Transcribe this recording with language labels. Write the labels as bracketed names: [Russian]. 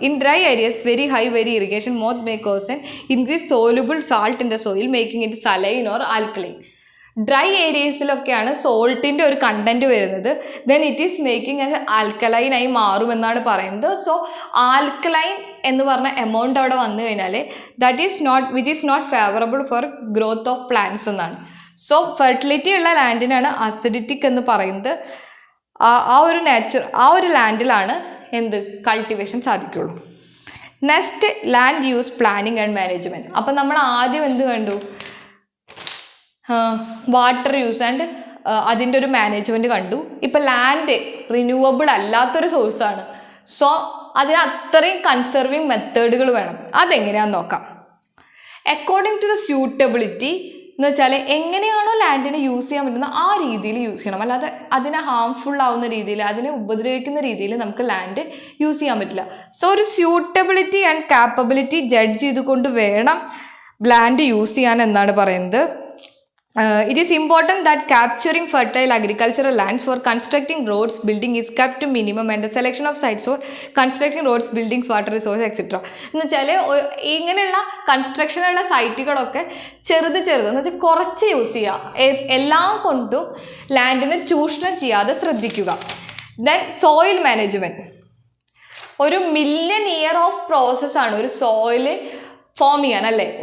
[English] In dry areas, very high irrigation mode may cause an increased soluble salt in the soil, making it saline or alkaline. [Malayalam] Dry ഏരിയസിലൊക്കെയാണ് സോൾട്ടിൻ്റെ ഒരു content വരുന്നത്. [English] then it is making as [Malayalam] ആൽക്കലൈനായി മാറുമെന്നാണ് പറയുന്നത്. So alkaline എന്ന് പറഞ്ഞ amount അവിടെ വന്നു കഴിഞ്ഞാൽ [English] that is not, which is not favourable for growth of plants [Malayalam] എന്നാണ്. സോ ഫെർട്ടിലിറ്റി ഉള്ള ലാൻഡിനാണ് അസിഡിറ്റിക് എന്ന് പറയുന്നത്. ആ ഒരു ലാൻഡിലാണ് എന്ത് കൾട്ടിവേഷൻ സാധിക്കുള്ളൂ. Next, land use planning and management. അപ്പം നമ്മൾ ആദ്യം എന്ത് കണ്ടു? വാട്ടർ യൂസ് ആൻഡ് അതിൻ്റെ ഒരു മാനേജ്മെൻറ്റ് കണ്ടു. ഇപ്പം ലാൻഡ് റിന്യൂവബിൾ അല്ലാത്തൊരു സോഴ്സാണ്. സോ അതിന് അത്രയും കൺസർവിങ് മെത്തേഡുകൾ വേണം. അതെങ്ങനെയാണെന്ന് നോക്കാം. [English] according to the suitability [Malayalam] എന്ന് വെച്ചാൽ എങ്ങനെയാണോ ലാൻഡിനെ യൂസ് ചെയ്യാൻ പറ്റുന്നത് ആ രീതിയിൽ യൂസ് ചെയ്യണം. അല്ലാതെ അതിനെ ഹാംഫുൾ ആവുന്ന രീതിയിൽ, അതിനെ ഉപദ്രവിക്കുന്ന രീതിയിൽ നമുക്ക് ലാൻഡ് യൂസ് ചെയ്യാൻ പറ്റില്ല. സോ ഒരു സ്യൂട്ടബിലിറ്റി ആൻഡ് കാപ്പബിലിറ്റി ജഡ്ജ് ചെയ്തുകൊണ്ട് വേണം ലാൻഡ് യൂസ് ചെയ്യാൻ എന്നാണ് പറയുന്നത്. [English] It is important that capturing fertile agricultural lands for constructing roads, building is kept to minimum and the selection of sites for constructing roads, buildings, water resources, etc. [Malayalam] എന്ന് വെച്ചാൽ ഇങ്ങനെയുള്ള കൺസ്ട്രക്ഷനുള്ള സൈറ്റുകളൊക്കെ ചെറുത് എന്ന് വെച്ചാൽ കുറച്ച് യൂസ് ചെയ്യുക, എല്ലാം കൊണ്ടും ലാൻഡിനെ ചൂഷണം ചെയ്യാതെ ശ്രദ്ധിക്കുക. ദെൻ സോയിൽ മാനേജ്മെൻറ്റ് ഒരു മില്യൺ ഇയർ ഓഫ് പ്രോസസ്സാണ് ഒരു സോയില് ഫോം ചെയ്യാൻ, അല്ലേ?